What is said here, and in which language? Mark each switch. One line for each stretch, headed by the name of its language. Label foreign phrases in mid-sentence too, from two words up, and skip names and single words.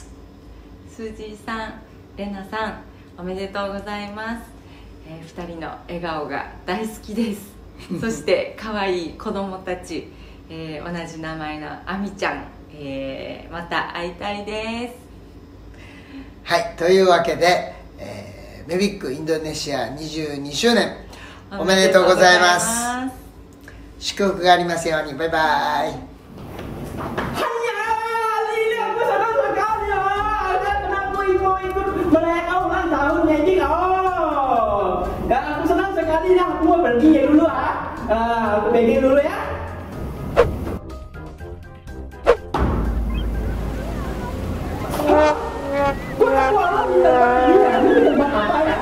Japanese: スージーさん、レナさん、おめでとうございます。2人の笑顔が大好きですそして可愛い子供たち、同じ名前のアミちゃん、また会いたいです。はい、というわけで、メビックインドネシア22周年おめでとうございます。祝福がありますように。バイバイ。
Indonesian: Aku senang sekali dah, aku mau pergi dulu aku pergi dulu ya. Kok aku malah minta ini buat apa ya?